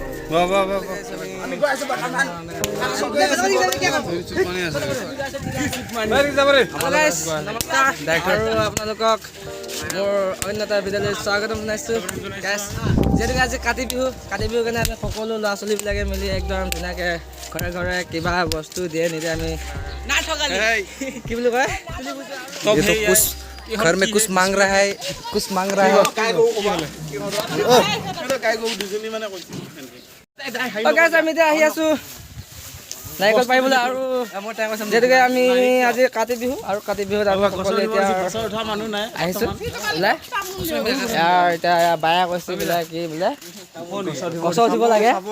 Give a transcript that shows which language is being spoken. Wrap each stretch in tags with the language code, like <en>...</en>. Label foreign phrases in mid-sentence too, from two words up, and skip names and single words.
<as>আপোনালোকক মোৰ অন্য এটা বিদ্যালয়ত স্বাগতম জনাইছোঁ। যিহেতুকে আজি কাতি বিহু কাৰণে আমি সকলো ল'ৰা ছোৱালীবিলাকে মিলি একদম ধুনীয়াকৈ ঘৰে ঘৰে কিবা বস্তু দিয়ে নিদিয়ে আমি কি বুলি কয়</as> <hi>घर में कुछ मांग रहा है</hi> <as>আমি এতিয়া আহি আছো নাৰিকল পাৰিবলৈ আৰু যিহেতুকে আমি আজি কাতি বিহু আৰু কাতি বিহুত আমি সকলোৱে এতিয়া আহিছোঁ বোলে এতিয়া বায়ে কৈছে বোলে কি বোলে গছ উঠিব লাগে</as>